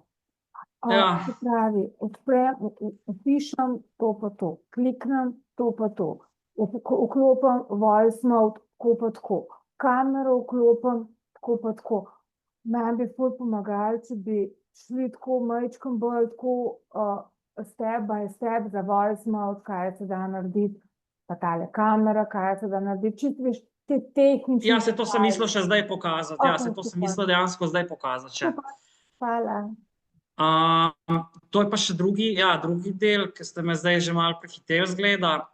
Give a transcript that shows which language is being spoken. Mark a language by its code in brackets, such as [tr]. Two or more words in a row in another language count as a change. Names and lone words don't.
[sl] Se pravi, odprem, upišem to pa to, kliknem to pa to, vklopim [en] voice mode, [sl] tako pa tako, kamero vklopim, tako pa tako. Meni bi ful pomagali, če bi šli tako majčkom bolj tako [en] step by step [sl] za [en] voice mode, [sl] kaj se da narediti, pa tale kamera, kaj se da narediti, čisto veš, te tehnične... Ja, se to sem mislil še zdaj pokazati, ja, se to sem mislil dejansko zdaj pokazati še. Hvala. To je pa še drugi del, ki ste me zdaj že malo prehiteli zgleda.